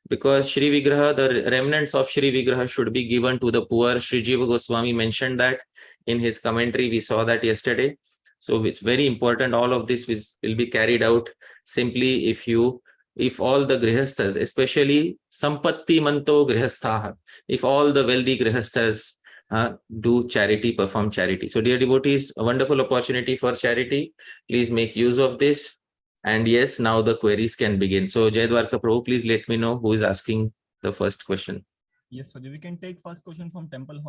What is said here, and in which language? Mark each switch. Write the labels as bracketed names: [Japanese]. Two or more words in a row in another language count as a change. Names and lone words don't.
[English] because Śrī-Vigraha, the remnants of Śrī-Vigraha should be given to the poor. Sri Jiva Goswami mentioned that in his commentary. We saw that yesterday. So it's very important. All of this will be carried out simply if all the grihasthas, especially [Sanskrit] sampatti manto grihasthaha, [English] if all the wealthy grihasthas do charity, perform charity. So dear devotees, a wonderful opportunity for charity. Please make use of this. And yes, now the queries can begin. So Jai Dwarka Prabhu, please let me know who is asking the first question. Yes, Swaji, we can take first question from Temple Hall.